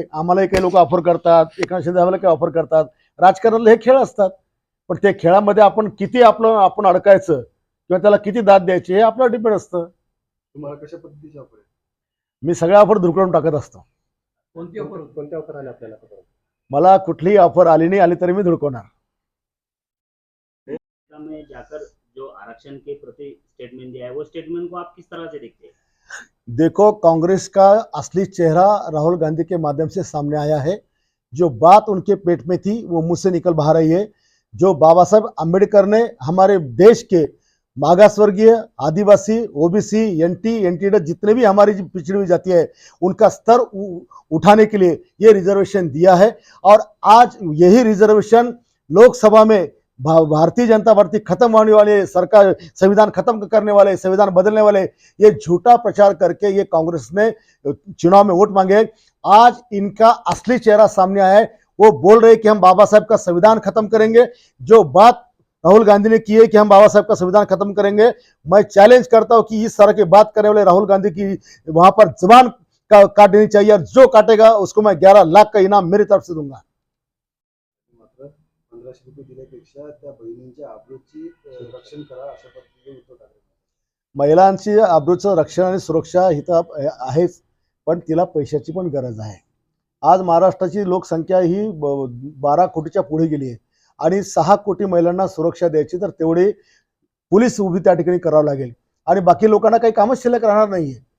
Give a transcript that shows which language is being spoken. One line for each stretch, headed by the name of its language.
Marathi: आम्हालाही काही लोक ऑफर करतात, एकांशी दावाला काही ऑफर करतात। राजकारणाला हे खेळ असतात, पण त्या खेळामध्ये आपण किती आपण अडकायचं किंवा त्याला किती दाद द्यायची हे आपल्यावर डिपेंड असतं। तुम्हाला कशा पद्धतीचे ऑफर आहे? मी सगळ्या ऑफर धुरकळून टाकत असतो। कोणत्या ऑफर आले आपल्याला? मला कुठलीही ऑफर आली नहीं, आली तरी मी धुरकवणार।
Hindi: में जाकर जो आरक्षण के प्रति स्टेटमेंट दिया है, वो स्टेटमेंट को आप किस तरह से देखते हैं? देखो, कांग्रेस का असली चेहरा राहुल गांधी के माध्यम से सामने आया है। जो बात उनके पेट में थी वो मुंह से निकल बाहर आई है। जो बाबा साहब अम्बेडकर ने हमारे देश के मागासवर्गीय, आदिवासी, ओबीसी, एनटी जितने भी हमारी पिछड़ी हुई जाति है उनका स्तर उठाने के लिए ये रिजर्वेशन दिया है। और आज यही रिजर्वेशन लोकसभा में भारतीय जनता पार्टी खत्म होने वाले, सरकार संविधान खत्म करने वाले, संविधान बदलने वाले, ये झूठा प्रचार करके ये कांग्रेस ने चुनाव में वोट मांगे। आज इनका असली चेहरा सामने आया है। वो बोल रहे कि हम बाबा साहब का संविधान खत्म करेंगे। जो बात राहुल गांधी ने की है कि हम बाबा साहब का संविधान खत्म करेंगे, मैं चैलेंज करता हूं कि इस तरह की बात करने वाले राहुल गांधी की वहां पर जुबान काट देनी चाहिए, और जो काटेगा उसको मैं 11 लाख का इनाम मेरी तरफ से दूंगा।
Marathi: 1500 रुपये दिल्यापेक्षा त्या बहिणींच्या आबरूची रक्षण करा, अशा पद्धतीने उद्धव ठाकरे। महिलांची आबरूचं रक्षण आणि सुरक्षा हिथं आहेच, पण तिला पैशाची पण गरज आहे। आज महाराष्ट्राची लोकसंख्या ही 12 कोटीच्या पुढे गेली आहे आणि 6 कोटी महिलांना सुरक्षा द्यायची तर तेवढी पोलीस उभी त्या ठिकाणी करावं लागेल आणि बाकी लोकांना काही कामच शिल्लक राहणार नाहीये।